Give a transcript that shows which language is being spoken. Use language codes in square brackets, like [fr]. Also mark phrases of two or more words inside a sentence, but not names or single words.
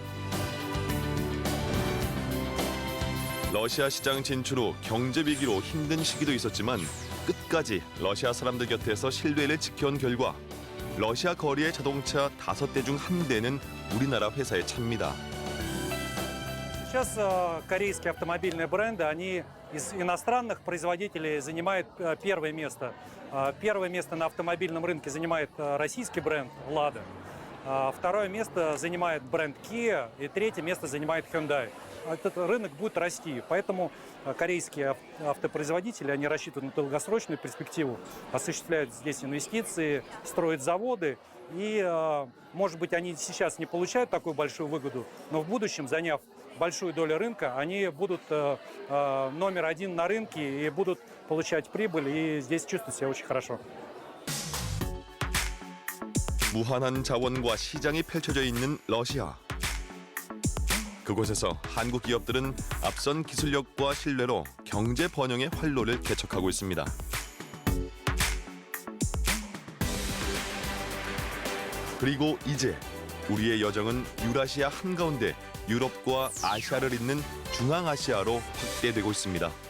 [ko] 러시아 시장 진출 후 경제 위기로 힘든 시기도 있었지만 끝까지 러시아 사람들 곁에서 신뢰를 지켜온 결과 러시아 거리의 자동차 5대 중 1대는 우리나라 회사에 찹니다. [ru] Сейчас корейские автомобильные бренды, они из иностранных производителей занимают первое место. Первое место на автомобильном рынке занимает российский бренд «Лада». Второе место занимает бренд Kia, и третье место занимает Hyundai. Этот рынок будет расти, поэтому корейские автопроизводители, они рассчитывают на долгосрочную перспективу, осуществляют здесь инвестиции, строят заводы. И, может быть, они сейчас не получают такую большую выгоду, но в будущем, заняв большую долю рынка, они будут номер один на рынке и будут получать прибыль, и здесь чувствуют себя очень хорошо. [ko] 무한한 자원과 시장이 펼쳐져 있는 러시아. 그곳에서 한국 기업들은 앞선 기술력과 신뢰로 경제 번영의 활로를 개척하고 있습니다. 그리고 이제 우리의 여정은 유라시아 한가운데 유럽과 아시아를 잇는 중앙아시아로 확대되고 있습니다.